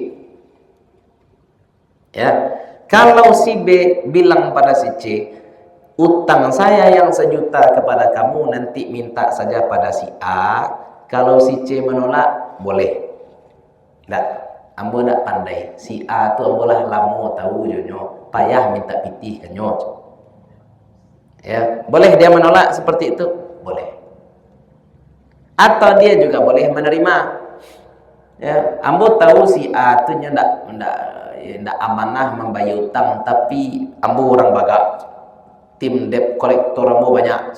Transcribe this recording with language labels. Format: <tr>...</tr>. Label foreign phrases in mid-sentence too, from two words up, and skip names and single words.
<id>Ya, kalau si B bilang pada si C, utang saya yang 1 juta kepada kamu nanti minta saja pada si A. Kalau si C menolak, boleh.</id> <min>Nggak, ambo nggak pandai. Si A tu ambo lah lamo tahu jonyo, payah minta pitih kanyo.</min> <id>Ya, boleh dia menolak seperti itu, boleh. Atau dia juga boleh menerima.</id> <min>Ya, ambo tahu si A tu nya ndak amanah membayar utang, tapi ambo orang bagak. Tim</min> <en>debt collector</en> <min>ambo banyak.</min>